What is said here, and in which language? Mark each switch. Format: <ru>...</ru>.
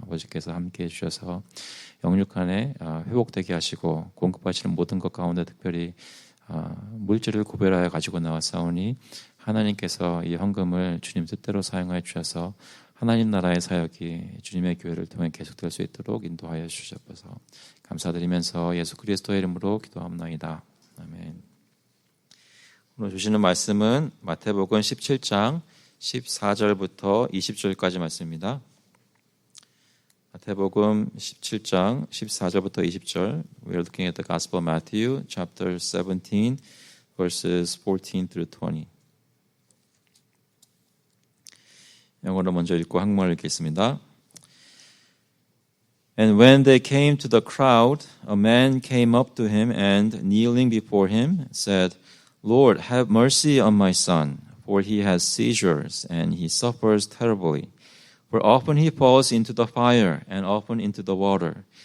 <ko>아버지께서 함께해 주셔서 영육간에 회복되게 하시고 공급하시는 모든 것 가운데 특별히 물질을 구별하여 가지고 나왔사오니 하나님께서 이 헌금을 주님 뜻대로 사용하여 주셔서 하나님 나라의 사역이 주님의 교회를 통해 계속될 수 있도록 인도하여 주셔서 감사드리면서 예수 그리스도의 이름으로 기도합나이다. 아멘. 오늘 주시는 말씀은 마태복음 17장 14절부터 20절까지 말씀입니다. 마태복음 17장 14절부터 20절.</ko> <en>We're looking at the Gospel of Matthew, chapter 17, verses 14 through 20.</en> <ko>영어로 먼저 읽고 한국말을 읽겠습니다.</ko> <en>And when they came to the crowd, a man came up to him and, kneeling before him, said, Lord, have mercy on my son, for he has seizures, and he suffers terribly. For often he falls into the fire, and often into the water.</en>